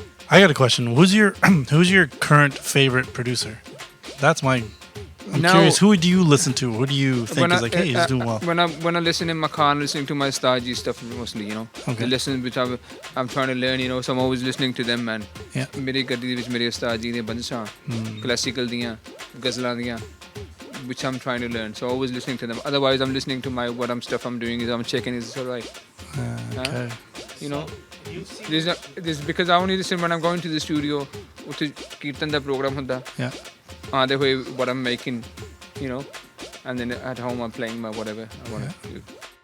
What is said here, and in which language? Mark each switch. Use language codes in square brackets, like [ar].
[en] I got a question. Who's your current favorite producer? That's my. I'm Now- curious. Who do you listen to? Who do you think is like, hey, he's doing well? When I listen in my car, I'm listening to my Stargy stuff mostly. You know, Okay. the lessons which I'm trying to learn. You know, so I'm always listening to them, man. Yeah. [pa] मेरी गड्डी ਵਿੱਚ ਮੇਰੇ ਉਸਤਾਦ ਜੀ ਦੀਆਂ ਬੰਦਸ਼ਾਂ classical ਦੀਆਂ ਗਜ਼ਲਾਂ ਦੀਆਂ [en] which I'm trying to learn. So always listening to them. Otherwise, I'm listening to my stuff I'm doing is I'm checking is this all right. Okay. You know, this because I only listen when I'm going to the studio. [pa] ਉੱਥੇ ਕੀਰਤਨ ਦਾ programme ਹੁੰਦਾ. [en] Yeah. The way what I'm making, you know, and then at home I'm playing my whatever I want to do.